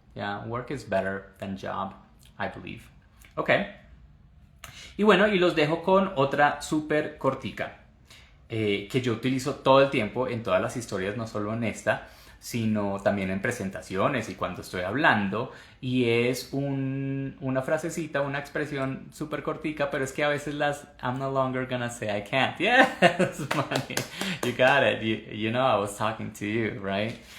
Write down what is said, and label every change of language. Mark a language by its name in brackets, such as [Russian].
[English] Yeah, work is better than job, I believe. Ok. [Spanish] Y bueno, y los dejo con otra súper cortica, que yo utilizo todo el tiempo en todas las historias, no solo en esta, sino también en presentaciones y cuando estoy hablando, y es una frasecita, una expresión súper cortica, pero es que a veces [English] I'm no longer gonna say I can't. Yes, money. You got it. You know I was talking to you, right?